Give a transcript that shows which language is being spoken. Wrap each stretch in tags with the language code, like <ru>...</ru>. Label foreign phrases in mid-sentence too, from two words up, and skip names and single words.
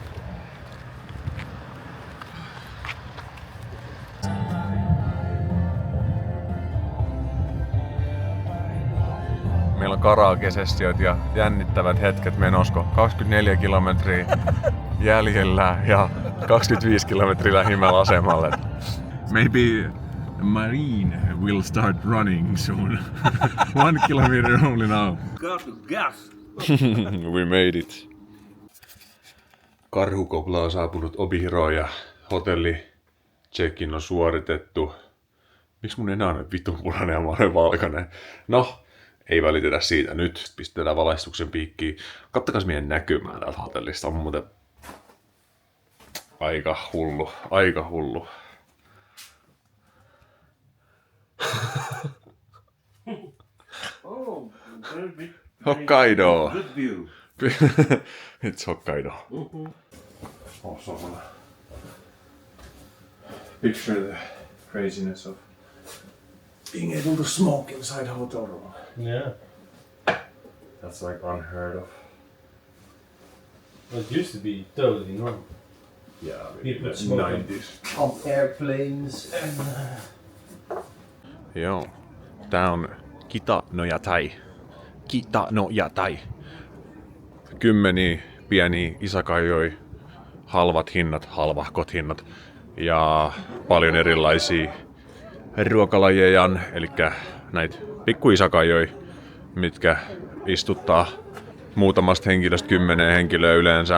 <fi>Meillä on karaoke-sessiot ja jännittävät hetket menosko. 24 kilometriä jäljellä ja 25 kilometriä lähimmällä asemalle.</fi> <en>Maybe Marine will start running soon. 1 kilometer only now. Got to gas. We made it.</en> <fi>Karhukopla on saapunut Obihiroon ja hotelli check-in on suoritettu. Miksi mun enää on vitun punainen ja mä olen valkoinen? No, ei välitetä siitä nyt. Pistetään valaistuksen piikkiin. Kattakas meidän näkymää täältä hotellista. On muuten aika hullu.</fi> <en>Oh, very Hokkaido. good view. It's Hokkaido. Also wanna picture the craziness of being able to smoke inside a hotel room. Yeah. That's like unheard of. Well, it used to be totally normal. Yeah, People smoking 90s. on airplanes and...</en> <fi>Joo. Tää on Kitanojatai. Kitanojatai. Kymmeniä pieniä isakaijoi, halvahkot hinnat ja paljon erilaisia ruokalajeja, eli näitä pikkuisakaijoi, mitkä istuttaa muutamasta henkilöstä 10 henkilöä yleensä.</fi>